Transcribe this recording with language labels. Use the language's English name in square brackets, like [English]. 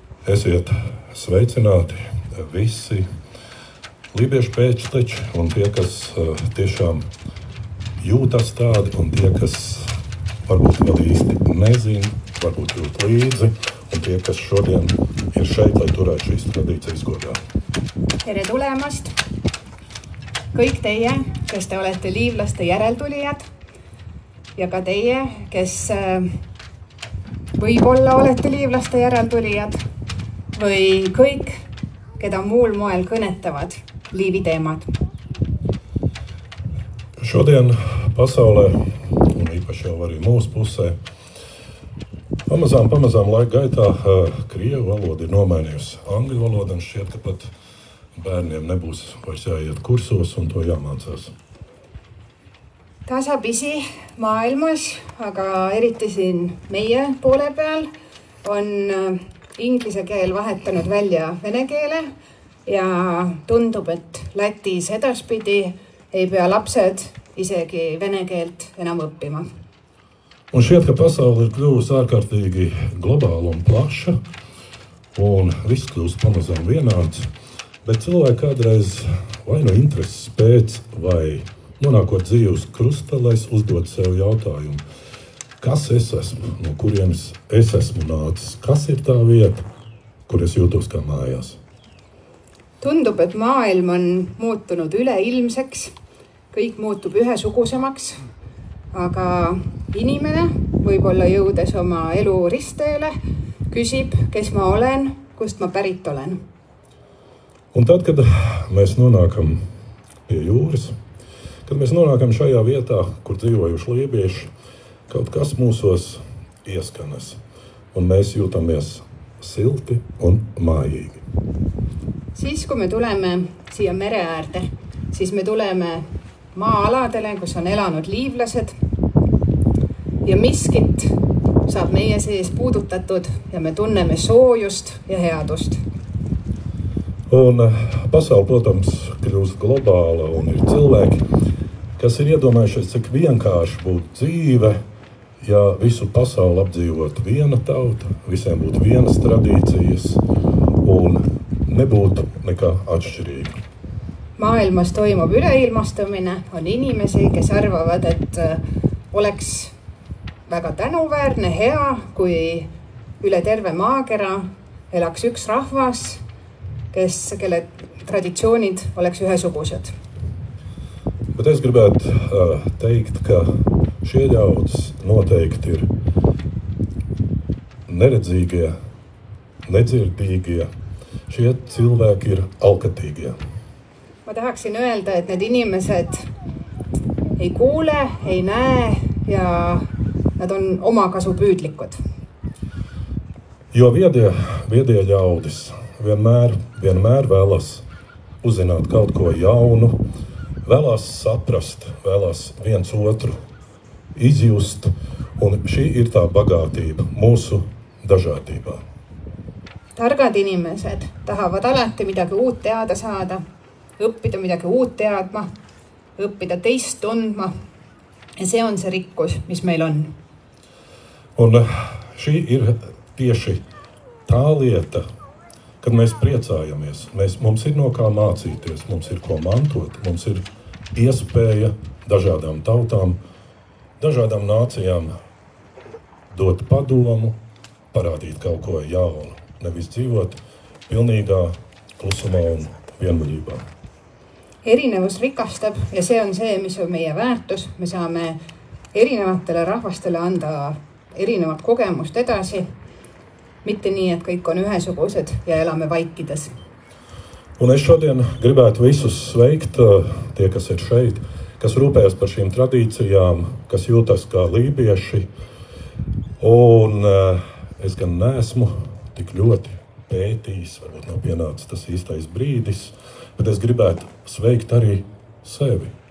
[Latvian] Esiet sveicināti visi lībiešu pēcteči un tie, kas tiešām jūtas tādi un tie, kas varbūt vēl īsti nezin, varbūt jūt līdzi un tie, kas šodien ir šeit, lai turētu šīs tradīcijas godā. [Estonian] Tere tulemast! Kõik teie, kes te olete liivlaste järeltulijad ja ka teie, kes võib-olla olete liivlaste järeltulijad või kõik, keda muul moel kõnetavad liivi teemad. [Latvian] Šodien pasaulē, un īpaši jau arī mūsu pusē, pamazām laika gaitā krievu valoda ir nomainījusi angļu valodu, un šķiet, ka pat bērniem nebūs vairs jāiet kursos un to jāmācās. [Estonian] Tasapisi maailmas, aga eriti siin meie poole peal, on inglise keel vahetanud välja vene keele ja tundub, et Lätis edaspidi ei pea lapsed isegi vene keelt enam õppima. [Latvian] Un šķiet, ka pasaule ir kļuvusi ārkārtīgi globāla un plaša, un viss kļūst pamazām vienāds, bet cilvēki kādreiz vai no intereses pēc, vai nonākot dzīves krustalēs, uzdot sev jautājumu, kas es esmu, no kurienes es esmu nācis, kas ir tā vieta, kur es jūtos kā mājās. [Estonian] Tundub, et maailm on muutunud üleilmseks, kõik muutub ühesugusemaks, aga inimene võib-olla jõudes oma elu ristteele küsib, kes ma olen, kust ma pärit olen. [Latvian] Un tad, kad mēs nonākam pie jūras, kad mēs nonākam šajā vietā, kur dzīvojuši lībieši, kaut kas mūsos ieskanas, un mēs jūtamies silti un mājīgi. [Estonian] Siis, kui me tuleme siia mere äärde, siis me tuleme maa-aladele, kus on elanud liivlased ja miskit saab meie sees puudutatud ja me tunneme soojust ja headust. [Latvian] Un pasaule, protams, kļūst globāla un ir cilvēki, kas ir iedomājušies, cik vienkārši būtu dzīve, ja visu pasauli apdzīvot viena tauta, visiem būtu vienas tradīcijas un nebūtu nekā atšķirīga. [Estonian] Maailmas toimub üleilmastumine, on inimesi, kes arvavad, et oleks väga tänuväärne, hea, kui üle terve maakera elaks üks rahvas, kelle traditsioonid oleks ühesugused. [Latvian] Bet es gribētu teikt, ka šie ļaudis noteikti ir neredzīgie, nedzirdīgie. Šie cilvēki ir alkatīgie. [Estonian] Ma tahaksin öelda, et need inimesed ei kuule, ei näe ja nad on omakasupüüdlikud. [Latvian] Jo viedie ļaudis vienmēr vēlas uzzināt kaut ko jaunu, vēlās saprast, vēlās viens otru izjust, un šī ir tā bagātība mūsu dažādībā. [Estonian] Targad inimesed tahavad alati midagi uut teada saada, õppida midagi uut teadma, õppida teist tundma ja see on see rikkus, mis meil on. [Latvian] Un šī ir tieši tā lieta, kad mēs priecājamies. Mums ir no kā mācīties, mums ir ko mantot, mums ir iespēja dažādām tautām, dažādām nācijām dot padomu, parādīt kaut ko jaunu, nevis dzīvot pilnīgā klusumā un vienmuļībā. [Estonian] Erinevus rikastab ja see on see, mis on meie väärtus. Me saame erinevatele rahvastele anda erinevat kogemust edasi. Mitte nii, et kõik on ühesugused ja elame vaikides. [Latvian] Un es šodien gribētu visus sveikt, tie, kas ir šeit, kas rūpējas par šīm tradīcijām, kas jūtas kā lībieši. Un es gan neesmu tik ļoti pētījis, varbūt nav pienācis tas īstais brīdis, bet es gribētu sveikt arī sevi.